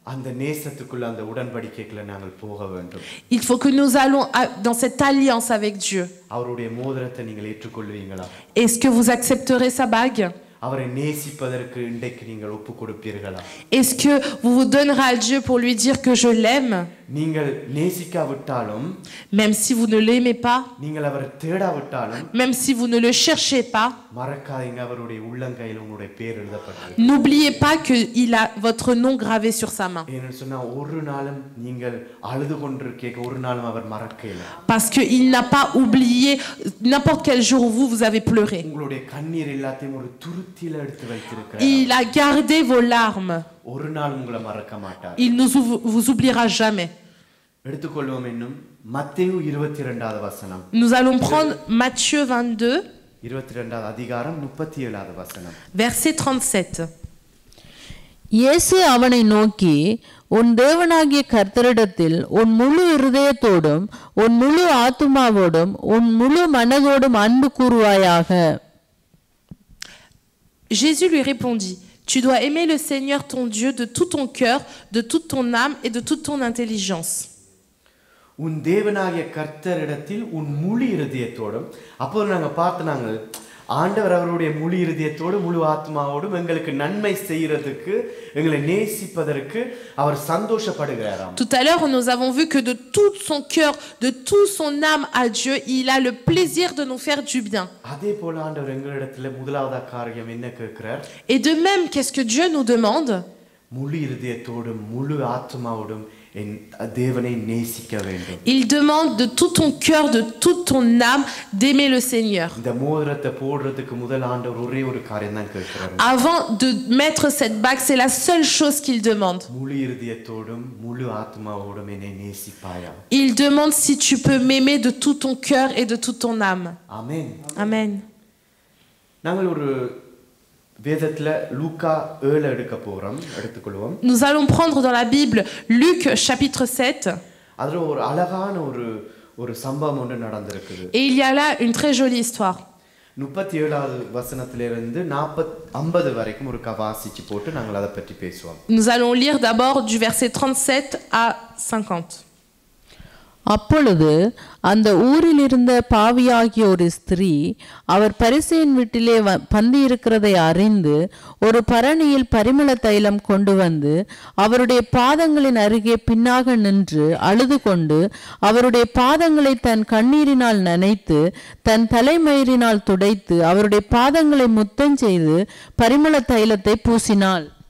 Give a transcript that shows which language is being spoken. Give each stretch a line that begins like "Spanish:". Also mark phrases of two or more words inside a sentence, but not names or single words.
French: Il faut que nous allons dans cette alliance avec Dieu. Est-ce que vous accepterez sa bague? Est-ce que vous vous donnerez à Dieu pour lui dire que je l'aime?
Tamil: நீங்கள் நேசிக்காவிட்டாலும்
French: même si vous ne l'aimez pas,
Tamil: நீங்கள் அவரை தேடாவிட்டாலும்
French: même si vous ne le cherchez pas,
Tamil: மறக்காதீங்க அவருடைய உள்ளங்கையில் உங்களுடைய பேர் எழுதப்பட்டது.
French: n'oubliez pas qu'il a votre nom gravé sur sa main.
Tamil: ஏன்னு சொன்னா ஒரு நாளும் நீங்கள் அழுது கொண்டிருக்க ஒரு நாளும் அவர் மறக்கல.
French: Parce qu'il n'a pas oublié n'importe quel jour où vous avez pleuré.
Tamil: உங்களுடைய கண்ணீர் எல்லாத்தையும் ஒரு துருத்தியில எடுத்து வைத்திருக்கிறார்.
French: Il a gardé vos larmes.
Tamil: ஒரு நாள் உங்களை மறக்க மாட்டார்.
French: Il ne vous oubliera jamais.
Tamil: எடுத்துக்கொள்வோம் இன்னும் மத்தேயு 22வது வசனம்.
French: Nous allons prendre Matthieu 22,
Tamil: 22வது அதிகாரம் 37வது வசனம்.
French: verset 37.
Tamil: இயேசு அவனை நோக்கி, உன் தேவனாகிய கர்த்தரிடத்தில் உன் முழு இருதயத்தோடும் உன் முழு ஆத்துமாவோடும் உன் முழு மனதோடும் அன்பு கூறுவாயாக.
French: Jésus lui répondit, tu dois aimer le Seigneur ton Dieu de tout ton cœur, de toute ton âme et de toute ton intelligence.
Tamil: உன் தேவனாகிய கர்த்தரிடத்தில் உன் முழு இருதயத்தோடும். அப்போ நாங்க பார்த்தாங்க ஆண்டவர் அவருடைய முழு இருதயத்தோடு முழு ஆத்மாவோடும் எங்களுக்கு நன்மை செய்யறதுக்கு எங்களை நேசிப்பதற்கு அவர் சந்தோஷப்படுகிறாராம்.
French: Tout à l'heure, nous avons vu que de tout son cœur, de tout son âme à Dieu, il a le plaisir de nous faire du bien.
Tamil: அதே போல ஆண்டவர் எங்களிடத்துல முதலாவது காரியம் என்ன கேட்கிறார்?
French: Et de même, qu'est-ce que Dieu nous demande?
Tamil: முழு இருதயத்தோடும் முழு ஆத்மாவோடும் என் தேவனை நேசிக்க வேண்டும்.
French: Il demande de tout ton cœur, de toute ton âme, d'aimer le Seigneur.
Tamil: இந்த மோதிரத்தை போடுறதுக்கு முதல் ஆண்டவர் ஒரே ஒரு காரியம் தான் கேட்கிறார்.
French: Avant de mettre cette bague, c'est la seule chose qu'il demande.
Tamil: முழு இருதயத்தோடும் முழு ஆத்மாவோடும் என்னை நேசிப்பாயா?
French: Il demande si tu peux m'aimer de tout ton cœur et de toute ton âme.
Tamil: ஆமென்.
French: Amen.
Tamil: நாங்கள் ஒரு வேதத்துல லூக்கா 7 எடுத்துக்கொள்வோம்.
French: Nous allons prendre dans la Bible Luc chapitre 7.
Tamil: அதுல ஒரு அழகான ஒரு சம்பவம் ஒன்று நடந்திருக்குது.
French: Et il y a là une très jolie histoire.
Tamil: 37வது வசனத்திலிருந்து 50 வரைக்கும் ஒரு வாசிச்சு போட்டு நாங்கள் அதை பற்றி பேசுவோம்.
French: Nous allons lire d'abord du verset 37 à 50.
Tamil: அப்பொழுது அந்த ஊரில் இருந்த பாவியாகிய ஒரு ஸ்திரீ அவர் பரிசேயன் வீட்டிலே பந்தி இருக்கிறதை அறிந்து ஒரு பரணியில் பரிமள தைலம் கொண்டு வந்து அவருடைய பாதங்களின் அருகே பின்னாக நின்று அழுது கொண்டு அவருடைய பாதங்களை தன் கண்ணீரினால் நனைத்து தன் தலைமயிரினால் துடைத்து அவருடைய பாதங்களை முத்தம் செய்து பரிமள தைலத்தை பூசினாள்.